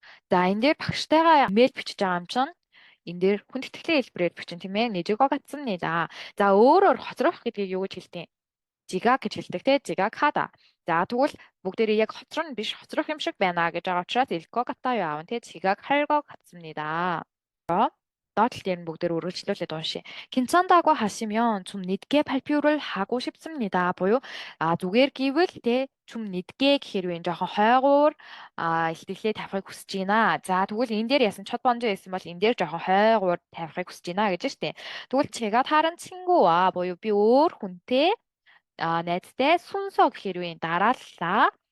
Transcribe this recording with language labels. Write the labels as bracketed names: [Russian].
[Mongolian] За энэ дээр багштайгаа имэйл бичиж байгаа юм чинь энэ дээр хүндэтгэлийн хэлбэрээр бичин тийм ээ [Korean] 늦을 것 같습니다. [Mongolian] За өөрөөр хоцрох гэдгийг юу гэж хэлдэг? 지각 гэж хэлдэг те [Korean] 지각 하다. [Mongolian] За тэгвэл бүгдээрээ яг хоцрох нь биш хоцрох юм шиг байна гэж байгаа учраас [Korean] 읽고 같아요 [Mongolian] аав те [Korean] 지각할 것 같습니다. [Mongolian] доотлол дээр нь бүгдээр үргэлжлүүлээд уншия. [Korean] 괜찮다고 하시면 좀 늦게 발표를 하고 싶습니다. [Mongolian] буюу зүгээр гэвэл те [Korean] 좀 늦게 [Mongolian] гэхээр вэ жоохон хойгуур ихтгэлээ тавихыг хүсэж байна. За тэгвэл энэ дээр ясан [Korean] 첫 번째 [Mongolian] байсан бол энэ дээр жоохон хойгуур тавихыг хүсэж байна гэж штэ. тэгвэл [Korean] 제가 다른 친구와 [Mongolian] буюу би өөр хүнтэй найзтай [Korean] 순서 [Mongolian] гэхээр үе дарааллаа.